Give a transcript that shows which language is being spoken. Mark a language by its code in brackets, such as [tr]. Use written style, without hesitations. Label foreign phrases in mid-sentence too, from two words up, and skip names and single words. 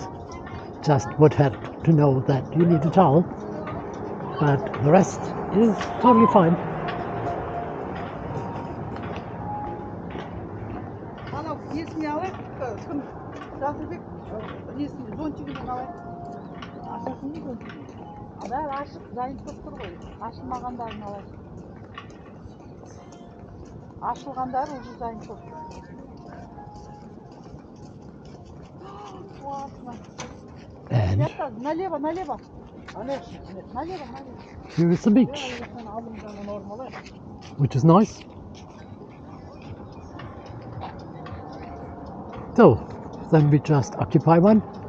[en] Just would have to know that you need a towel, but the rest is totally fine. [kk] Анау несін алайық, кім Жасылбек несін зонтигін алайық. Ашасың ба зонтигін? Бәрі ашық, дайын болып тұр ғой. Ашылмағандарын алайық. Ашылғандары уже дайын болып тұр. [en] And [ru] Налево. Налево. [en] here is the beach, which is nice. So, then we just occupy one.